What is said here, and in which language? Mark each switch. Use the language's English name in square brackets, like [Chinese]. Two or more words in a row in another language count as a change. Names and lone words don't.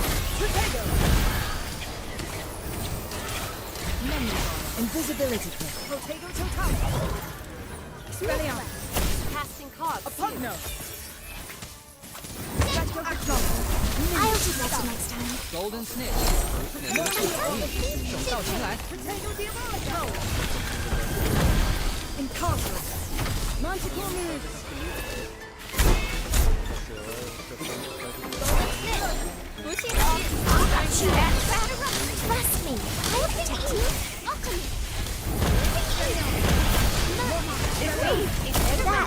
[English] Potato. Invisibility clip. Potato total. Expelliarmus. Casting cards. [Italian] A pugno. [English] I'll do better next time. Golden snitch. [Chinese] 手到擒来。 [English] Potato diabolico. Incarcerate. Manticore move. Trust me. I'll protect you. That